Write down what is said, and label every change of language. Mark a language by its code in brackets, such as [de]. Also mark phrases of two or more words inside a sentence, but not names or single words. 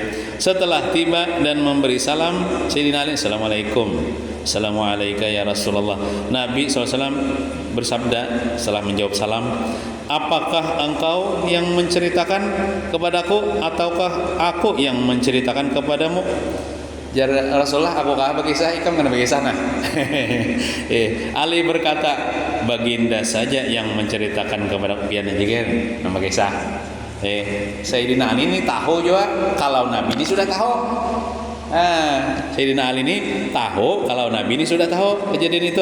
[bjn] Setelah tiba dan memberi salam, Sayyidina Ali, Assalamualaikum. [ar] Assalamualaikum ya Rasulullah. [bjn] Nabi SAW bersabda setelah menjawab salam, apakah engkau yang menceritakan kepadaku ataukah aku yang menceritakan kepadamu? Jar Rasulullah, aku kah berkisah, ikam kena berkisah nah. Ali berkata, baginda saja yang menceritakan kepada pian juga nama kisah. Sayyidina Ali ini tahu juga kalau Nabi ini sudah tahu. Sayyidina Ali ini tahu kalau Nabi ini sudah tahu kejadian itu.